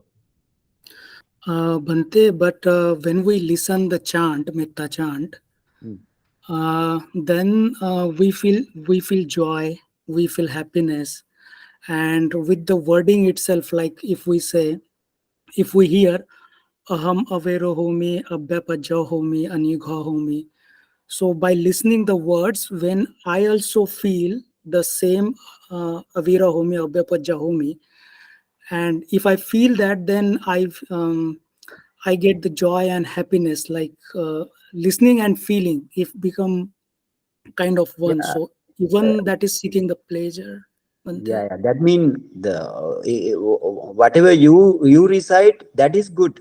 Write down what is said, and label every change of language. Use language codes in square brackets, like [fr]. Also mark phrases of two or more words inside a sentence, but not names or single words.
[en] Bhante, but when we listen the chant, metta chant, Mm. then we feel joy, we feel happiness, and with the wording itself, like if we hear [pi] aham avero homi abhyapajja homi anigha homi, [en] so by listening the words, when I also feel the same [pi] avira homi abhyapajja homi, [en] and if I feel that, then I get the joy and happiness, like listening and feeling if become kind of one. Yeah, So even that is seeking the pleasure, Bhante. yeah. That mean the whatever you recite, that is good.